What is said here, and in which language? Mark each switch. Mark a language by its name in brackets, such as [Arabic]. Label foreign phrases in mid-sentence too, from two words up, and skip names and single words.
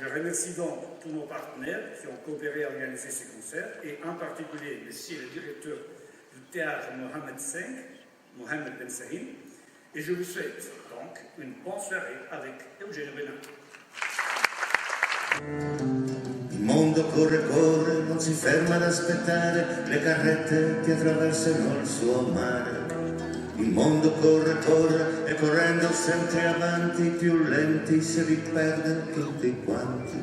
[French] remercie donc tous nos partenaires qui ont coopéré à organiser ces concerts, et en particulier monsieur le directeur du théâtre Mohamed V, Mohamed Ben Sahin, et je vous souhaite donc une bonne soirée avec Eugenio Bennato. [Italian] Il mondo corre, corre, non si ferma ad aspettare le carrette che attraversano il suo mare. Il mondo corre, corre e correndo sempre avanti, più lenti si riperde tutti quanti.